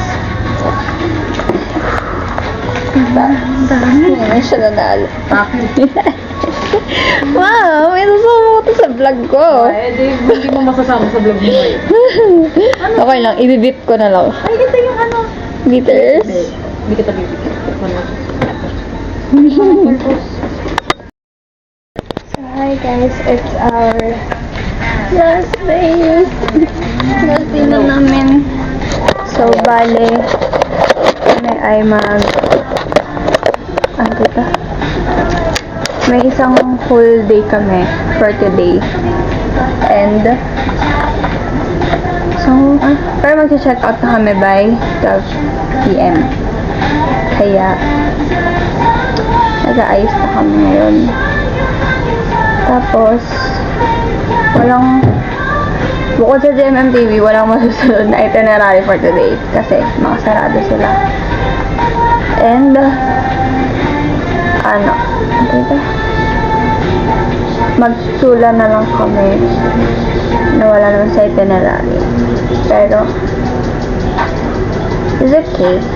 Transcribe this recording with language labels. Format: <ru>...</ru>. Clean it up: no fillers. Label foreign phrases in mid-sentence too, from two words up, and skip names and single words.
<tl>Ang dami. Ngayon siya nanalo. Wow, may sasama ko to sa vlog ko. Hindi mo masasama sa vlog mo ngayon. Okay lang, ibibip ko na lang. Ay, ito yung ano. Bitters. Hindi kita bibigyan.</tl> <en>So, hi guys, it's our last day. Last day</en> <tl>na namin. So, bale, kami ay ano dito? May isang</tl> <en>whole day</en> <tl>kami</tl> <en>for today.</en> <tl>And, pero mag-check out na kami by 12 p.m. Kaya, nag-aayos na kami ngayon. Tapos, bukod sa GMMTV, walang masusunod na itinerary</tl> <en>for today</en> <tl>kasi makasarado sila. And, magsula na lang kami na wala naman sa itinerary.</tl> <en>Pero, it's okay.</en>